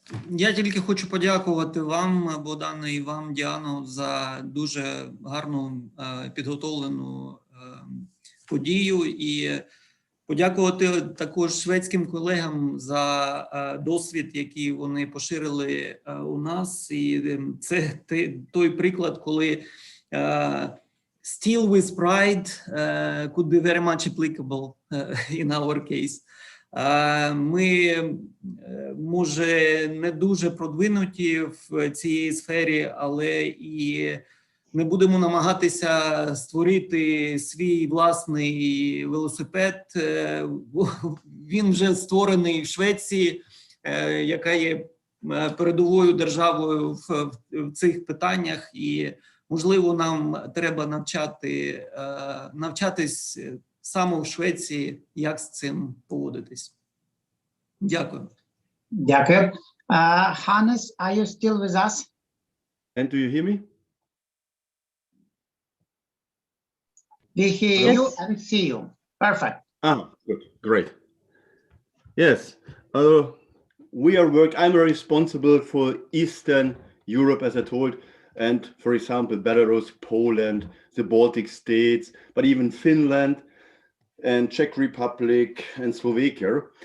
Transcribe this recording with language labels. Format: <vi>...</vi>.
<uk>Я тільки хочу подякувати вам, Богдане, і вам, Діано, за дуже гарну підготовлену подію, і подякувати також шведським колегам за досвід, який вони поширили у нас. І це той приклад, коли</uk> <en>still with pride could be very much applicable in our case.</en> <uk>Ми, може, не дуже продвинуті в цій сфері, але і не будемо намагатися створити свій власний велосипед. Він вже створений в Швеції, яка є передовою державою в цих питаннях, і, можливо, нам треба навчатись саме в Швеції, як з цим поводитись. Дякую. Дякую.</uk> <en>Hannes, are you still with us? And do you hear me? We hear you and see you. Perfect. Good, great. Yes, I'm responsible for Eastern Europe, as I told, and for example, Belarus, Poland, the Baltic states, but even Finland, and Czech Republic and Slovakia.</en>